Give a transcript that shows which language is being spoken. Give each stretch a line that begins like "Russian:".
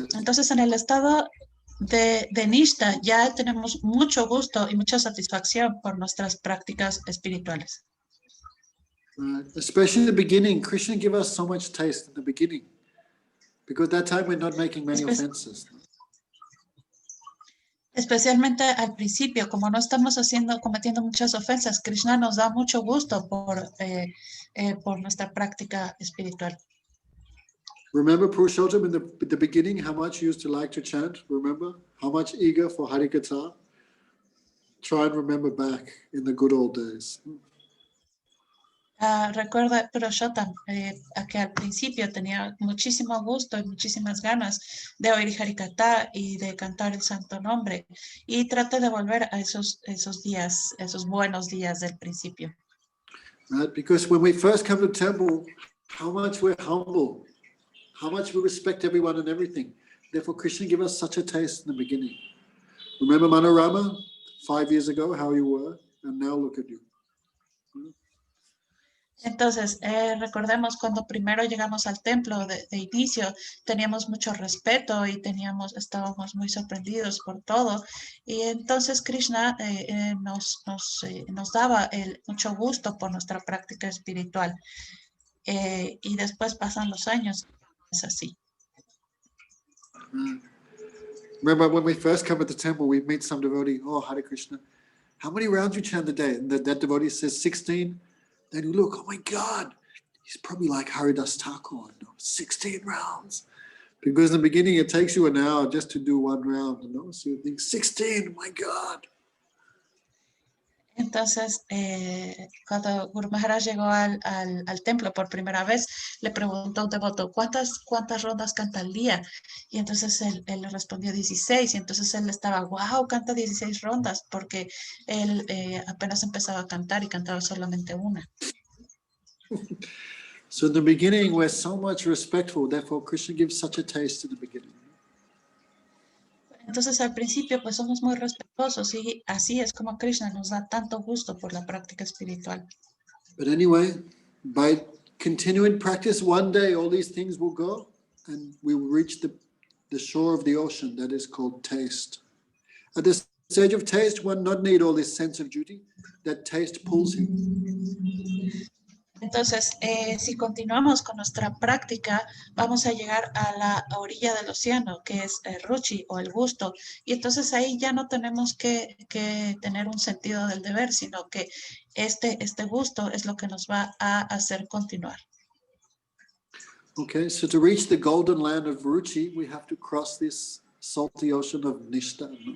Spanish: Entonces, en el estado de Nishta ya tenemos mucho gusto y mucha satisfacción por nuestras prácticas espirituales.
English: Right. Especially in the beginning, Krishna gave us so much taste in the beginning. Because that time we're not making many offenses.
Spanish: Especialmente al principio, como no estamos cometiendo muchas ofensas, Krishna nos da mucho gusto por nuestra práctica espiritual.
English: Remember Purushottam in the beginning, how much you used to like to chant? Remember? How much eager for Harikatha? Try and remember back in the good old days.
Spanish: Recuerda, Purushottam, a que al principio tenía muchísimo gusto y muchísimas ganas de oír Harikatha y de cantar el santo nombre. Y trate de volver a esos días, esos buenos días del principio.
English: Right? Because when we first come to the temple, how much we're humble, how much we respect everyone and everything. Therefore, Krishna gave us such a taste in the beginning. Remember Manorama 5 years ago, how you were, and now look at you.
Spanish: Entonces, recordemos cuando primero llegamos al templo de inicio, teníamos mucho respeto y estábamos muy sorprendidos por todo. Y entonces Krishna nos daba mucho gusto por nuestra práctica espiritual. Y después pasan los años, es así.
English: Remember when we first come to the temple, we meet some devotee, oh, Hare Krishna, how many rounds you chant a day? And that devotee says 16. Then you look, oh my God, he's probably like Haridas Thakur, 16 rounds. Because in the beginning, it takes you an hour just to do one round, So you think, 16, my God.
Spanish: Entonces, cuando Guru Maharaj llegó al templo por primera vez, le preguntó a un devoto, ¿cuántas rondas canta al día? Y entonces él le respondió 16. Y entonces él estaba, wow, canta 16 rondas, porque él apenas empezaba a cantar y cantaba solamente una.
English: So in the beginning, we're so much respectful. Therefore, Krishna gives such a taste in the beginning.
Spanish: Entonces, al principio, pues somos muy respetuosos y así es como Krishna nos da tanto gusto por la práctica espiritual.
English: But anyway, by continuing practice, one day all these things will go and we will reach the shore of the ocean that is called taste. At the stage of taste, one not need all this sense of duty. That taste pulls him.
Spanish: Entonces, si continuamos con nuestra práctica, vamos a llegar a la orilla del océano, que es el ruchi o el gusto. Y entonces ahí ya no tenemos que tener un sentido del deber, sino que este gusto es lo que nos va a hacer continuar.
English: Okay, so to reach the golden land of Ruchi, we have to cross this salty ocean of Nishta.